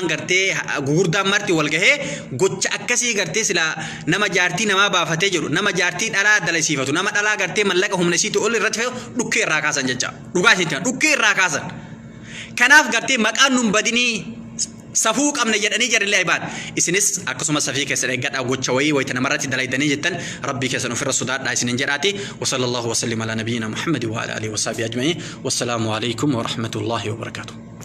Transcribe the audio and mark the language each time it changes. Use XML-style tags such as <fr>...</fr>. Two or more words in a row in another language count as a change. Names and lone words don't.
<om>gartee gugurdaan marti walgahee gocha akkasii gartee sila nama jaartii namaa baafatee jiru nama jaartii dhalaa dalaysiifatu nama dhalaa gartee mallaqa humna isiitu ol irratti fe'u dhukkee irraa kaasan jecha dhugaa isheetti dhukkee irraa kaasan kanaaf gartee maqaan nun badinii safuu qabna jedhanii jarrillee ibad isinis akkasuma safii keessan eeggadha gocha wayii wayita namarratti dalaydanii jettan rabbii keessan ofirra sodaadha isinin jedhaati</om> <ar>و صلى الله و سلم على نبينا محمد و على آله و صحبه أجمعين والسلام عليكم و رحمة الله و بركاته</ar>